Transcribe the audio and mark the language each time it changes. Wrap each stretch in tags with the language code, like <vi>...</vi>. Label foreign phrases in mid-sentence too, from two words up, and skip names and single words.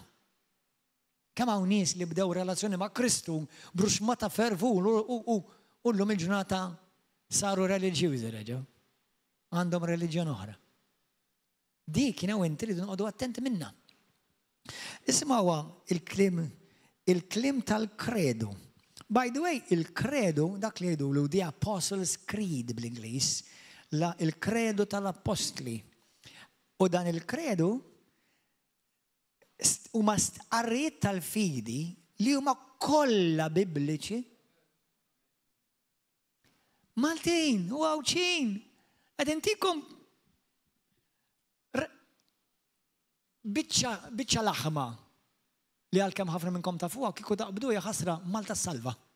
<mt>Kemm hawn nies li bdew relazzjoni ma' Kristu bruxmata fervur u llum il-ġurnata saru reliġjużi reġgħu. Għandhom reliġjon oħra. Dik jiena u inti rridu noqogħdu attenti minnha. Isma'wa il-klim tal-kredu.</mt> <en>By the way,</en> <mt>il-kredu dak li jgħidulu the Apostles' Creed bl-Ingliż, il-kredu tal-apostli. U dan il-kredu huma stqarrijiet tal-fidi li huma kollha bibliċi. Maltin u Għawċin, qed intikom biċċa laħma li għalkemm ħafna minnkom tafuha kieku taqbdu hija ħasra Malta s-salva.</mt>